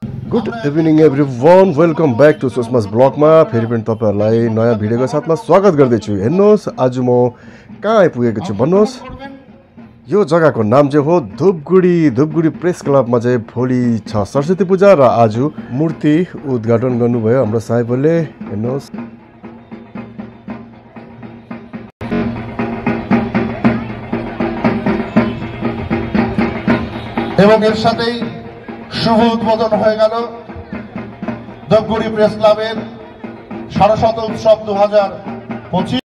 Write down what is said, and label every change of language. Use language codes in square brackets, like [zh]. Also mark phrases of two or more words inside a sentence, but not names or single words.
[en] Good evening everyone, welcome back to Sushma's [ne] ब्लगमा फेरि पनि तपाईँहरूलाई नयाँ भिडियोको साथमा स्वागत गर्दैछु। हेर्नुहोस् आज म कहाँ आइपुगेको छु भन्नुहोस्। यो जग्गाको नाम चाहिँ हो धुपगुडी प्रेस क्लबमा चाहिँ भोलि छ सरस्वती पूजा र आज मूर्ति उद्घाटन गर्नुभयो हाम्रो साहेबले। हेर्नुहोस् [bn] এবং এর সাথেই শুভ উদ্বোধন হয়ে গেল ধূপগুড়ি প্রেস ক্লাবের সরস্বত উৎসব 2025।